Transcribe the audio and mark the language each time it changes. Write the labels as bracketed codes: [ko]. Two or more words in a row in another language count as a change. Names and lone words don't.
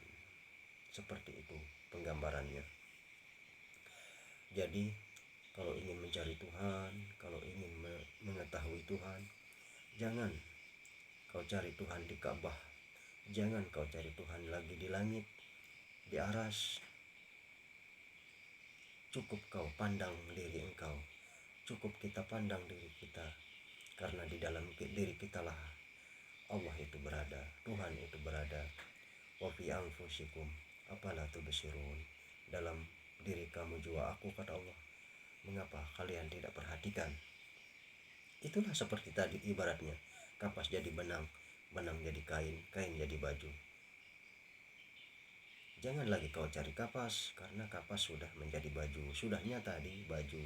[id] Seperti itu penggambarannya. Jadi kalau ingin mencari Tuhan, kalau ingin mengetahui Tuhan, jangan kau cari Tuhan di Ka'bah, jangan kau cari Tuhan lagi di langit, di aras. Cukup kau pandang diri engkau, cukup kita pandang diri kita, karena di dalam diri kitalah Allah itu berada, Tuhan itu berada. [ar] وفي أنفسكم أفلا تبصرون. [id] Dalam diri kamu jua aku, kata Allah. Mengapa kalian tidak perhatikan? Itulah seperti tadi ibaratnya, kapas jadi benang, benang jadi kain, kain jadi baju. Jangan lagi kau cari kapas, karena kapas sudah menjadi baju, sudah nyata di baju.